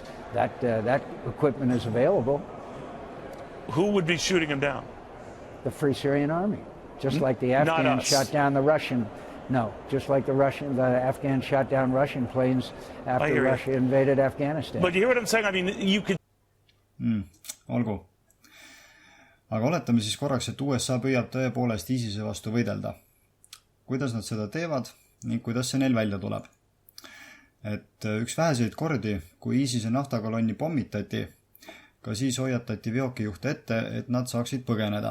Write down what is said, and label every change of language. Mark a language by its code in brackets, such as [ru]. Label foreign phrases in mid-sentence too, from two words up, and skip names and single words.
[en] That equipment is available. Who would be shooting them down? The Free Syrian Army, just like the Afghans shot down the Russian. No, just like the Afghans shot down Russian planes after Russia invaded Afghanistan. But you hear what I'm saying? I mean, you could. [et] Olgu. Aga oletame siis korraks, et USA püüab tõepoolest ISISe vastu võidelda. Kuidas nad seda teevad ning kuidas see neil välja tuleb. Et üks väheseid kordi, kui ISISe naftakolonni pommitati, ka siis hoiatati veokijuhte ette, et nad saaksid põgeneda.